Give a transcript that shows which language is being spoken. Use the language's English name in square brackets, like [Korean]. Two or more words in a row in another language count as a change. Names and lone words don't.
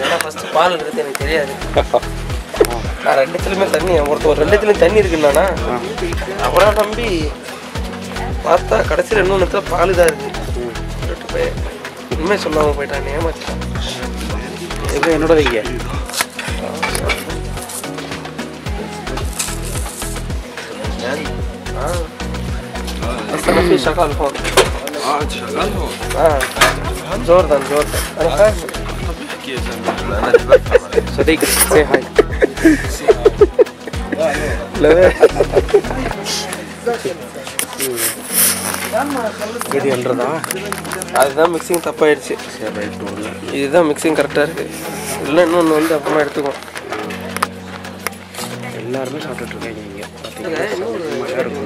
[Tamil] ஏன்னா ஃபஸ்ட்டு பால் இருக்குது எனக்கு தெரியாது. நான் ரெண்டுத்துலையுமே தண்ணி ஒரு ரெண்டுத்துலையும் தண்ணி இருக்குன்னாண்ணா அப்புறம் நம்பி பார்த்தா கடைசியில் இன்னொன்று பால் தான் இருக்குது. சொல்லிட்டு போய் உண்மையை சொல்லாமல் போயிட்டான், ஏமாச்சிட்டான். இது என்னோட வைங்க. [Arabic] شغال هون. شغال هون. جوردن. انا فاهم. طب احكي يا زلمه انا بفهم عليك. [English] صديق say hi. [Arabic] لا [Tamil] இது என்றதா? அதுதான் மிக்சிங் தப்பாயிடுச்சு. சரி ரைட் ஒன்று. இதுதான் மிக்சிங் கரெக்டாக இருக்குது. இல்லை இன்னொன்று வந்து அப்புறமா எடுத்துக்குவோம். எல்லாருமே சாப்பிட்டுட்ருக்கீங்க நீங்கள் பார்த்தீங்கன்னா.